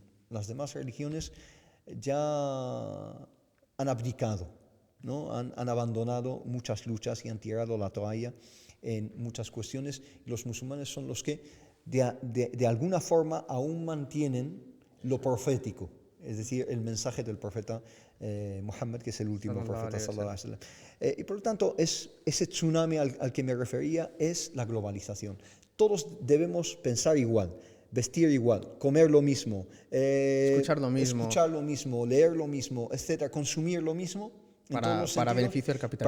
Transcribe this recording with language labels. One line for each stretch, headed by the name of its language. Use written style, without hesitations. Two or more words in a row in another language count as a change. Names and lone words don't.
Spanish: Las demás religiones ya han abdicado, ¿no? Han abandonado muchas luchas y han tirado la toalla en muchas cuestiones. Y los musulmanes son los que de alguna forma aún mantienen lo profético, es decir, el mensaje del profeta Muhammad, que es el último profeta
Arabic: صلى الله عليه وسلم.
Spanish: Y por lo tanto, ese tsunami al que me refería es la globalización. Todos debemos pensar igual, vestir igual, comer lo mismo, escuchar lo mismo, leer lo mismo, etcétera, consumir lo mismo, para beneficio del capitalismo.